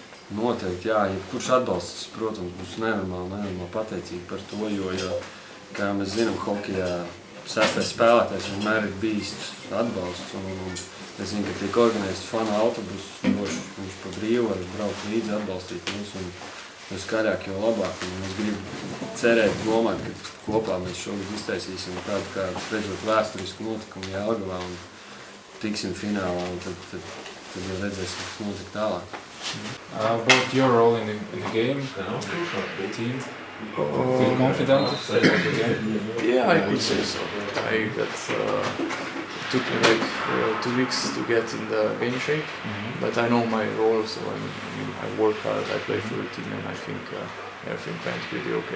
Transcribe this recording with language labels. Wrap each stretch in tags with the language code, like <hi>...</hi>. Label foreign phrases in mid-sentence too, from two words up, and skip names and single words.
<lv>Noteikti, jā, jebkurš atbalsts, protams, būs nenormāli pateicīgi par to, jo, kā mēs zinām, hokejā sestais spēlētājs vienmēr ir bijis atbalsts, un es zinu, ka tiek organizēts fanu autobus, viņš pa brīvu var braukt līdzi, atbalstīt mūs, un jo skaļāk, jo labāk, un es gribu cerēt, domāt, ka kopā mēs šogad iztaisīsim tādu kā redzot vēsturisku notikumu Jelgavā un tiksim finālā, un tad jau redzēsim, kas notika tālāk.</lv> <en>About your role in the game, team, feel confident? Yeah, I could say so. It took me like 2 weeks to get in the game shape, but I know my role, so I work hard, I play for the team, and I think everything went pretty okay.</en>